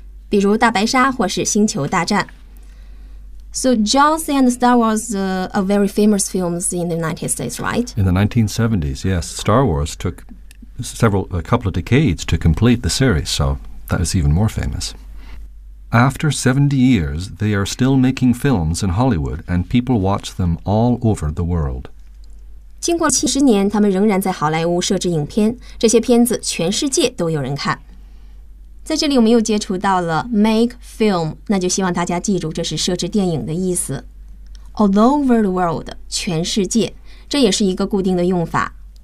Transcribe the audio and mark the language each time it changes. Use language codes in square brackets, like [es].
[zh] 比如大白鲨或是星球大战。 [en] So Jaws and Star Wars are very famous films in the United States, right? In the 1970s, yes. Star Wars took a couple of decades to complete the series, so that is even more famous. After 70 years, they are still making films in Hollywood, and people watch them all over the world. [zh] 经过70年，他们仍然在好莱坞摄制影片，这些片子全世界都有人看。在这里我们又接触到了 make film, 那就希望大家记住这是摄制电影的意思。 [en] All over the world, [zh] 全世界，这也是一个固定的用法。